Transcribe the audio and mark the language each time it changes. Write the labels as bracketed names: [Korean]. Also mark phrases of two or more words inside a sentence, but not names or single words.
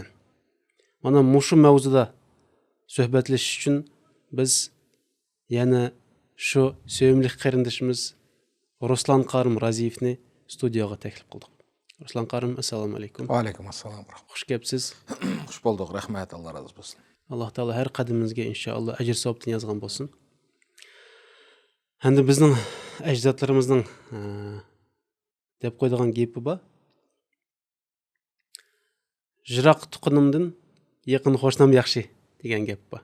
[Uzbek] Mana mushu mavzuda suhbatlashish uchun biz yana shu sevimli qarindishimiz Ruslan Karim Raziyevni studiyoga taklif qildik. Ruslan Karim, assalomu alaykum. Va alaykum assalom. Xush kelibsiz. Xush bulduk. [Turkish] Rahmat, Allah razı olsun. [Uzbek] Alloh taolo har qadamimizga inshaalloh ajr savobini yozgan bo'lsin. Endi bizning ajdodlarimizning deb qo'ydigan gapi bor. Jiroq tuqunimdan yaqin qo'shnim yaxshi degan gap bor.